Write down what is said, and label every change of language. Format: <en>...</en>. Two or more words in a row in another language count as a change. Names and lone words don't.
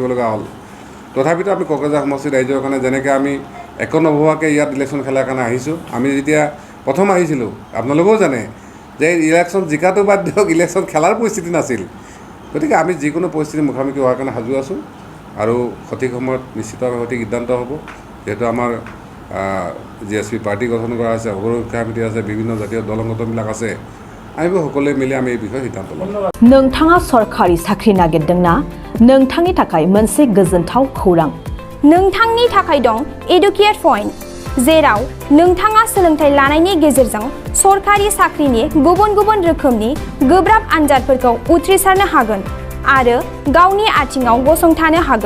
<as>লগা হ'ল তথাপিতো আমি কোকৰাঝাৰ সমষ্টিৰ ৰাইজৰ কাৰণে যেনেকৈ আমি একো নভবাকৈ ইয়াত ইলেকশ্যন খেলাৰ কাৰণে আহিছোঁ আমি যেতিয়া প্ৰথম আহিছিলোঁ আপোনালোকেও জানে যে ইলেকশ্যন জিকাটো বাদ দিয়ক ইলেকশ্যন খেলাৰ পৰিস্থিতি নাছিল গতিকে আমি যিকোনো পৰিস্থিতিৰ মুখামুখি হোৱাৰ কাৰণে সাজু আছোঁ আৰু সঠিক সময়ত নিশ্চিতভাৱে সঠিক সিদ্ধান্ত হ'ব যেহেতু আমাৰ GSP পাৰ্টি গঠন কৰা হৈছে অৱৰোহ শিক্ষা সমিতি আছে বিভিন্ন জাতীয় দল সংগঠনবিলাক আছে আমি সকলোৱে মিলি আমি এই বিষয়ে সিদ্ধান্ত ল'ম</as> <brx>नोंथाङा सरकारि साख्रि नागिरदोंना नोंथांनि थाखाय मोनसे गोजोनथाव खौरां नोंथांनि थाखाय दं एडुकेट पइन्ट जेराव नोंथाङा सोलोंथाइ लानायनि गेजेरजों सरकारि साख्रिनि गुबुन गुबुन रोखोमनि गोब्राब आनजादफोरखौ उथ्रिसारनो हागोन आरो गावनि आथिङाव गसंथानो हागोन</brx>